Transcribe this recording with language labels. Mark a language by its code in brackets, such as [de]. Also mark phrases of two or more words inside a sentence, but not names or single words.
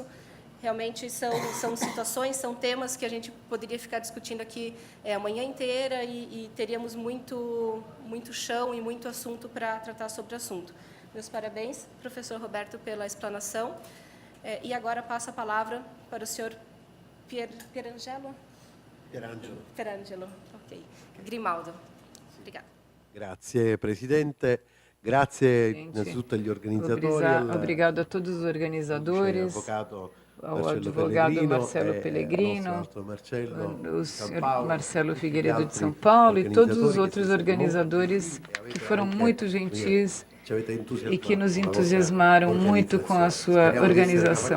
[pt] Realmente são situações, são temas que a gente poderia ficar discutindo aqui a manhã inteira e teríamos muito chão e muito assunto para tratar sobre o assunto. Meus parabéns, professor Roberto, pela explanação. E agora passo a palavra para o senhor Pierangelo, ok. Grimaldo. Obrigada. [it] Grazie Presidente, grazie innanzitutto agli organizzatori. [pt] Obrigado a todos os organizadores, ao advogado Marcelo Pellegrino, o senhor Marcelo Figueiredo de São Paulo e todos os outros organizadores que foram muito gentis e que nos entusiasmaram muito com a sua organização.